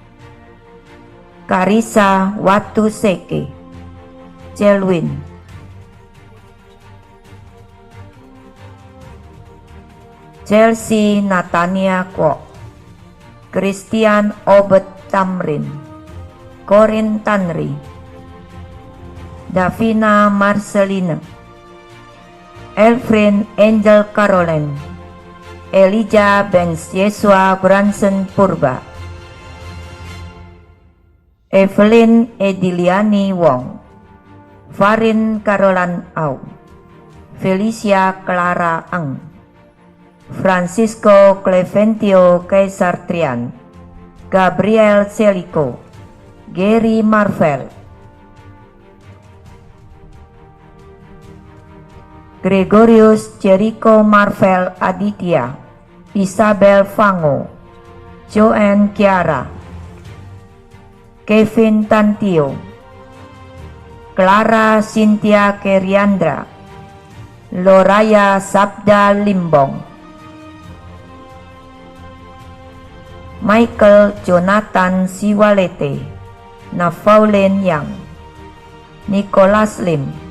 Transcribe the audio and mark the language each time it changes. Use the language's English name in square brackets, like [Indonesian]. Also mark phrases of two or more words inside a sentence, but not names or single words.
[Indonesian] Karisa Watu Seke, Celwin, Chelsea Natania Kwok, Christian Obet Tamrin, Corin Tanri, Davina Marcelina, Elfrin Angel Caroline, Elijah Benz Yesua Branson Purba, Evelyn Ediliani Wong, Farin Carolan Au, Felicia Clara Ang, Francisco Cleventio Kaisartrian, Gabriel Celico, Gary Marvel, Gregorius Jericho Marvel Aditya, Isabel Fango, Joanne Kiara, Kevin Tantio, Clara Cynthia Keriandra, Loraya Sabda Limbong, Michael Jonathan Siwalete, Nafaulen Yang, Nicholas Lim,